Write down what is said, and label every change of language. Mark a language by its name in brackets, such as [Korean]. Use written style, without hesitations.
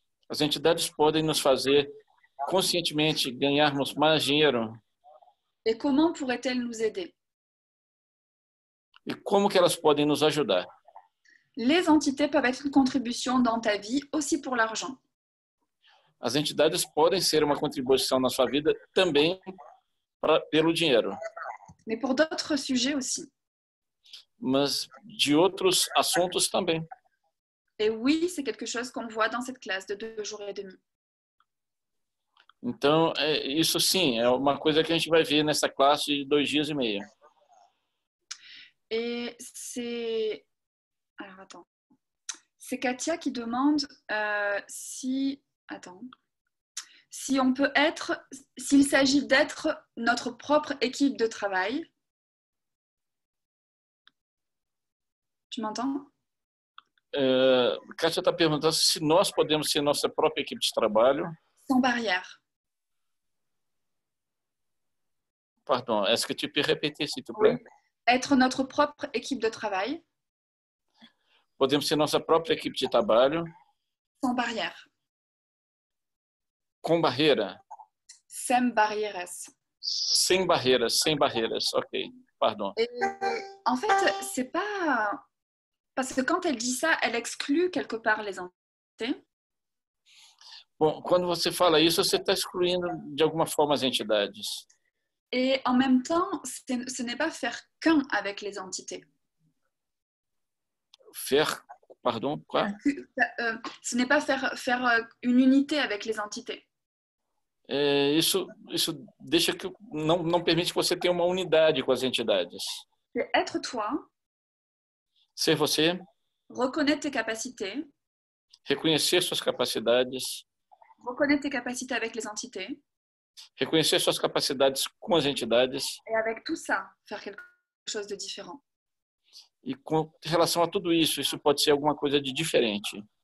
[Portuguese] As entidades podem nos fazer conscientemente ganharmos mais dinheiro. [French] Et comment pourraient-elles nous aider? [Portuguese] E como que elas podem nos ajudar? [French] Les entités peuvent être une contribution dans ta vie aussi pour l'argent. [Portuguese] As entidades podem ser uma contribuição na sua vida também pelo dinheiro, [French] Mais pour d'autres sujets aussi. [Portuguese] mas de outros assuntos também. [French] Et oui, c'est quelque chose qu'on voit dans cette classe de 2 jours et demi. [Portuguese] Então, isso sim, é uma coisa que a gente vai ver nessa classe de 2 dias e meio. [French] Et c'est... Alors, attends. C'est Katia qui demande si on peut être... S'il s'agit d'être notre propre équipe de travail. Tu m'entends? [Portuguese] Kátia está perguntando se nós podemos ser nossa própria equipe de trabalho. [French] Sans barrière. Pardon, est-ce que tu peux répéter, s'il te plaît? Oui. Être notre propre équipe de travail. [Portuguese] Podemos ser nossa própria equipe de trabalho. [French] Sans barrière. [Portuguese] Com barreira. Sem barreiras. Sem barreiras. Ok, pardon. [French] Et en fait, c'est pas... Parce que quand elle dit ça, elle exclut quelque part les entités. [Portuguese] Bom, quando você fala isso, você está excluindo de alguma forma as entidades. [French] Et en même temps, ce n'est pas faire qu'un avec les entités. Faire, pardon, quoi? Ce n'est pas faire une unité avec les entités. [Portuguese] Isso deixa que não permite que você tenha uma unidade com as entidades. [French] C'est être toi, [Portuguese] Ser você, [French] reconnaître tes capacités, [Portuguese] reconhecer suas capacidades, [French] reconnaître tes capacités avec les entités, [Portuguese] reconhecer suas capacidades com as entidades [French] et avec tout ça, faire quelque chose de différent. [Portuguese] e com relação a tudo isso, isso pode ser alguma coisa de diferente.